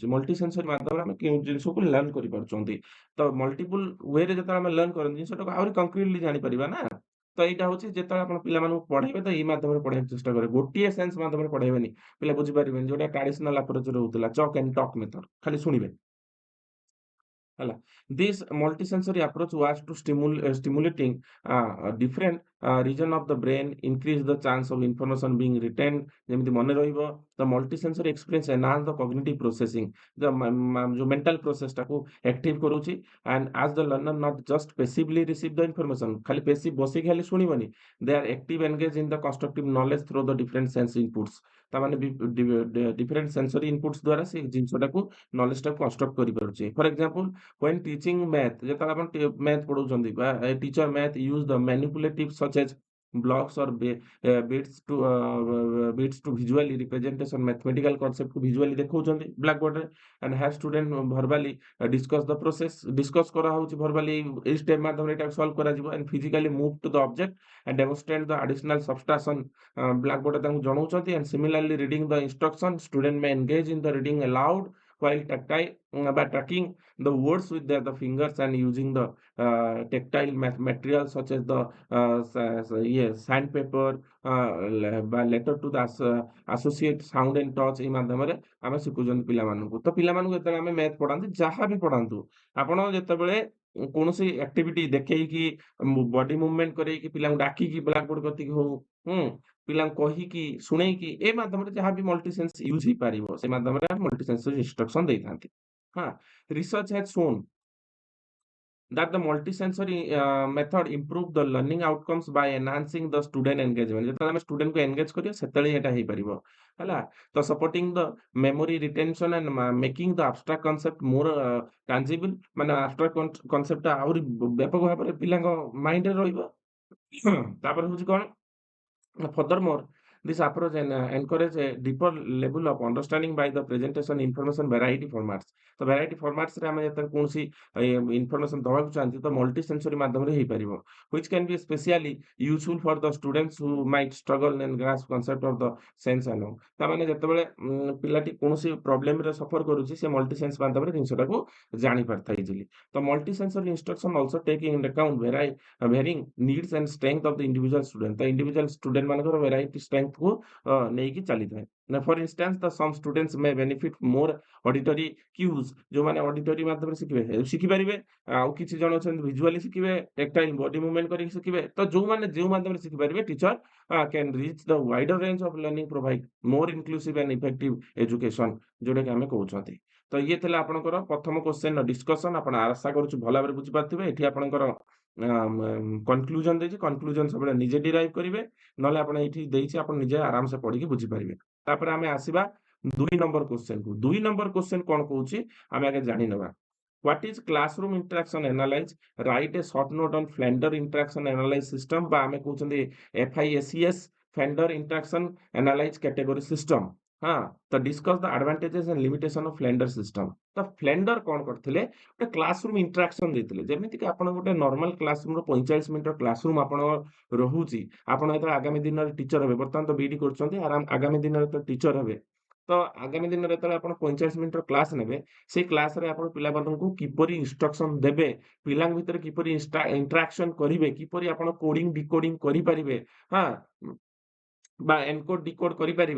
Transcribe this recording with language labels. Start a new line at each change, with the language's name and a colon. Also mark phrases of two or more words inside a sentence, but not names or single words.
English: multi sensory
Odia: ମାଧ୍ୟମରେ ଆମେ କେଉଁ ଜିନିଷକୁ ଲର୍ନ କରିପାରୁଛନ୍ତି। ତ ମଲ୍ଟିପୁଲ ୱେରେ ଯେତେବେଳେ ଆମେ ଲର୍ନ କରନ୍ତି ଜିନିଷଟାକୁ ଆହୁରି କଂକ୍ରିଟଲି ଜାଣିପାରିବା ନା। ତ ଏଇଟା ହଉଛି ଯେତେବେଳେ ଆପଣ ପିଲାମାନଙ୍କୁ ପଢେଇବେ ତ ଏଇ ମାଧ୍ୟମରେ ପଢେଇବାକୁ ଚେଷ୍ଟା କରିବେ। ଗୋଟିଏ ସେନ୍ସ ମାଧ୍ୟମରେ ପଢେଇବେନି। ପିଲା ବୁଝିପାରିବେନି। ଯୋଉଟା ଟ୍ରାଡିସନାଲ ଆପ୍ରୋଚରେ ରହୁଥିଲା
English: chalk and talk method.
Odia: ଖାଲି ଶୁଣିବେ। ହେଲା।
English: This multisensory approach was to stimulating different region of the brain, increase the chance of information being retained,
Odia: ଯେମିତି ମନେ ରହିବ।
English: The multisensory experience enhance the cognitive processing,
Odia: ଯୋଉ mental process ଟାକୁ active କରୁଛି।
English: And as the learner not just passively receive the information,
Odia: ଖାଲି passive ବସିକି ଖାଲି ଶୁଣିବନି,
English: they are active engaged in the constructive knowledge through the different sense inputs।
Odia: ତାମାନେ
English: different sensory inputs
Odia: ଦ୍ୱାରା ସେ ଜିନିଷଟାକୁ knowledge ଟାକୁ construct କରିପାରୁଛି।
English: For example, when teaching math,
Odia: ଯେତେବେଳେ ଆପଣ math ପଢଉଛନ୍ତି ବା
English: teacher math use the manipulative such as blocks or bits to visually representation mathematical concept
Odia: କୁ visually ଦେଖଉଛନ୍ତି blackboard ରେ,
English: and have student verbally discuss the process,
Odia: discuss କରାହଉଛି verbally ଏଇ step ମାଧ୍ୟମରେ ଏଟାକୁ solve କରାଯିବ,
English: and physically move to the object and demonstrate the additional subtraction
Odia: blackboard ରେ ତାଙ୍କୁ ଜଣଉଛନ୍ତି।
English: And similarly reading the instruction, student may engage in the reading aloud while by tracking the words with the fingers and using the tactile materials such as the sandpaper বা letter to the associate sound and touch।
Odia: ଏଇ ମାଧ୍ୟମରେ ଆମେ ଶିଖୁଛନ୍ତି ପିଲାମାନଙ୍କୁ। ତ ପିଲାମାନଙ୍କୁ ଯେତେବେଳେ ଆମେ ମ୍ୟାଥ ପଢାନ୍ତି ଯାହା ବି ପଢାନ୍ତୁ, ଆପଣ ଯେତେବେଳେ କୌଣସି ଆକ୍ଟିଭିଟି ଦେଖେଇକି
English: body movement
Odia: କରେଇକି ପିଲାଙ୍କୁ ଡାକିକି ବ୍ଲାକବୋର୍ଡ କତିକି ହଉ, ହୁଁ, ପିଲାଙ୍କୁ କହିକି ଶୁଣେଇକି ଏ ମାଧ୍ୟମରେ ଯାହା ବି
English: multi sense use
Odia: ହେଇପାରିବ ସେ ମାଧ୍ୟମରେ ଆମେ
English: multi sensory instruction
Odia: ଦେଇଥାନ୍ତି।
English: Research has shown that the multisensory method improve the learning outcomes by enhancing the student engagement।
Odia: ଯେତେବେଳେ ଆମେ student କୁ engage କରିବା ସେତେବେଳେ ଏଟା ହେଇପାରିବ। ହେଲା।
English: ତ supporting the memory retention and making the abstract concept more tangible,
Odia: ମାନେ abstract concept ଟା ଆହୁରି ବ୍ୟାପକ ଭାବରେ ପିଲାଙ୍କ ମାଇଣ୍ଡରେ ରହିବ। ତାପରେ ହଉଛି କଣ?
English: Furthermore, this approach encourage a deeper level of understanding by the presentation information variety formats।
Odia: ତ
English: variety formats
Odia: ରେ ଆମେ ଯେତେବେଳେ କୌଣସି information ଦବାକୁ ଚାହାନ୍ତି ତ
English: multi sensory
Odia: ମାଧ୍ୟମରେ ହେଇପାରିବ,
English: which can be especially useful for the students who might struggle and grasp concept of the sense alone।
Odia: ତାମାନେ ଯେତେବେଳେ ପିଲାଟି କୌଣସି ପ୍ରୋବ୍ଲେମରେ ସଫର କରୁଛି ସେ
English: multi sense
Odia: ମାଧ୍ୟମରେ ଜିନିଷଟାକୁ ଜାଣିପାରିଥାଏ ଇଜିଲି।
English: ତ multi sensory instruction also taking into account varying needs and strength of the individual student।
Odia: ତ
English: individual student
Odia: ମାନଙ୍କର
English: variety strength
Odia: କୁ ନେଇକି ଚାଲିଥାଏ।
English: Now, for instance, some students may benefit more auditory cues,
Odia: ଯୋଉମାନେ ଅଡିଟୋରି ମାଧ୍ୟମରେ ଶିଖିପାରିବେ। ଆଉ କିଛି ଜଣ ଅଛନ୍ତି ଭିଜୁଆଲି ଶିଖିବେ,
English: tactile body movement
Odia: କରିକି ଶିଖିବେ। ତ ଯୋଉ ମାଧ୍ୟମରେ ଶିଖିପାରିବେ
English: ଟିଚର can reach the wider range of learning, provide more inclusive and effective education,
Odia: ଯୋଉଟା କି ଆମେ କହୁଛନ୍ତି। ତ ଇଏ ଥିଲା ଆପଣଙ୍କର ପ୍ରଥମ କ୍ୱେଶ୍ଚନର ଡିସ୍କସନ। ଆପଣ ଆଶା କରୁଛୁ ଭଲ ଭାବରେ ବୁଝିପାରୁଥିବେ। ଏଠି ଆପଣଙ୍କର କନକ୍ଲୁଜନ ଦେଇଛି, କନକ୍ଲୁଜନ ସବୁବେଳେ ନିଜେ ଡିରାଇଭ୍ କରିବେ, ନହେଲେ ଆପଣ ଏଇଠି ଦେଇଛି ଆପଣ ନିଜେ ଆରାମସେ ପଢିକି ବୁଝିପାରିବେ। ତାପରେ ଆମେ ଆସିବା 2 ନମ୍ବର କ୍ୱେଶ୍ଚନକୁ। 2
English: number question
Odia: କଣ କହୁଛି ଆମେ ଆଗେ ଜାଣିନେବା।
English: What is classroom interaction analyze? Write a short note on Flender interaction analyze system,
Odia: ବା ଆମେ କହୁଛନ୍ତି FISES
English: Flender interaction analyze category system। ତ discuss the advantages and limitation of Flender system।
Odia: ତ Flender କଣ କରିଥିଲେ? ଗୋଟେ
English: classroom interaction
Odia: ଦେଇଥିଲେ। ଯେମିତିକି ଆପଣ ଗୋଟେ ନର୍ମାଲ କ୍ଲାସରୁମର 45 ମିନିଟର କ୍ଲାସରୁମ ଆପଣ ରହୁଛି। ଆପଣ ଯେତେବେଳେ ଆଗାମୀ ଦିନରେ ଟିଚର ହେବେ, ବର୍ତ୍ତମାନ ତ ବିଇଡି କରୁଛନ୍ତି, ଆଗାମୀ ଦିନରେ ତ ଟିଚର ହେବେ। ତ ଆଗାମୀ ଦିନରେ ଯେତେବେଳେ ଆପଣ 45 ମିନିଟର କ୍ଲାସ ନେବେ, ସେଇ କ୍ଲାସରେ ଆପଣ ପିଲାମାନଙ୍କୁ କିପରି ଇନଷ୍ଟ୍ରକ୍ସନ ଦେବେ, ପିଲାଙ୍କ ଭିତରେ କିପରି ଇଣ୍ଟରାକ୍ସନ କରିବେ, କିପରି ଆପଣ
English: coding decoding
Odia: କରିପାରିବେ, ହଁ, ବା
English: encode decode
Odia: କରିପାରିବେ।